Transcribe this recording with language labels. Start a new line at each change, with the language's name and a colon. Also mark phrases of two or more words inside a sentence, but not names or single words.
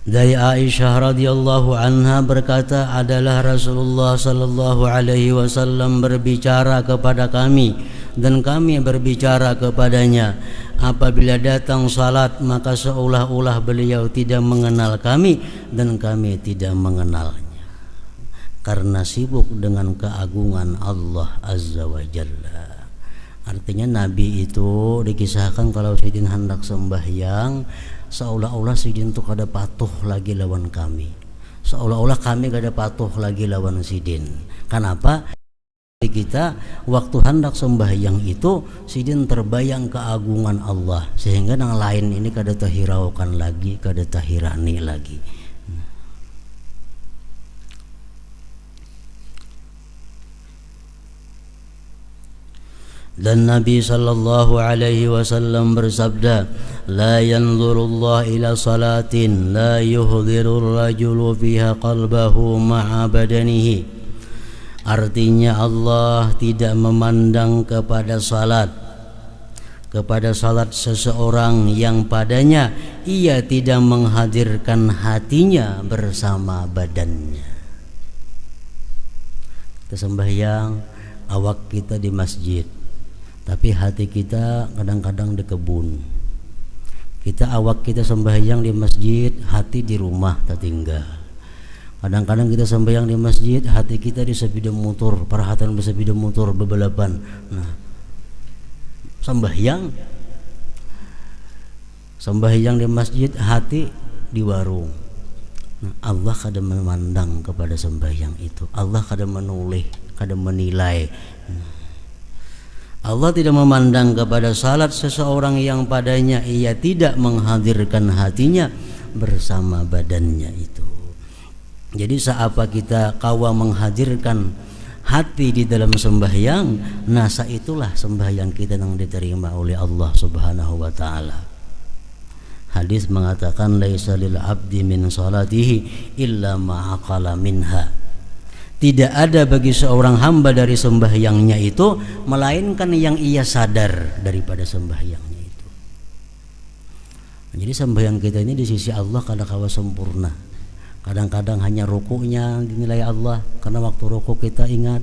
Indonesian: Dari Aisyah
Arabic: رضي الله عنها
Indonesian: berkata, adalah Rasulullah
Arabic: صلى الله عليه وسلم
Indonesian: berbicara kepada kami dan kami berbicara kepadanya. Apabila datang salat maka seolah-olah beliau tidak mengenal kami dan kami tidak mengenalnya, karena sibuk dengan keagungan Allah
Arabic: عز وجل.
Banjar: Artinya Nabi itu dikisahkan kalau Sidin hendak sembahyang, seolah-olah Sidin itu kada patuh lagi lawan kami, seolah-olah kami kada patuh lagi lawan Sidin.
Indonesian: Kenapa?
Banjar: Kita waktu hendak sembahyang itu Sidin terbayang keagungan Allah, sehingga yang lain ini kada tahiraukan lagi, kada tahirani lagi.
Indonesian: Dan Nabi
Arabic: صلى الله عليه وسلم bersabda, لا ينظر الله إلى صلاة لا يحضر الرجل فيها قلبه مع بدنه.
Indonesian: Artinya Allah tidak memandang kepada salat seseorang yang padanya ia tidak menghadirkan hatinya bersama badannya. Kita sembahyang, awak kita di masjid, tapi hati kita kadang-kadang di kebun. Awak kita sembahyang di masjid, hati di rumah tertinggal. Kadang-kadang kita sembahyang di masjid, hati kita di sepeda motor, perhatian di sepeda motor bebalapan. Nah, sembahyang di masjid, hati di warung. Nah, Allah kadang memandang kepada sembahyang itu. Allah kadang menoleh, kadang menilai. Allah tidak memandang kepada salat seseorang yang padanya ia tidak menghadirkan hatinya bersama badannya itu. Jadi seapa kita kawa menghadirkan hati di dalam sembahyang, nasa itulah sembahyang kita yang diterima oleh Allah
Arabic: سبحانه وتعالى.
Indonesian: Hadis mengatakan
Arabic: ليس للعبد من صلاته إلا ما عقل منها.
Indonesian: Tidak ada bagi seorang hamba dari sembahyangnya itu melainkan yang ia sadar daripada sembahyangnya itu. Jadi sembahyang kita ini di sisi Allah kadang-kadang sempurna. Kadang-kadang hanya rukuknya dinilai Allah karena waktu rukuk kita ingat.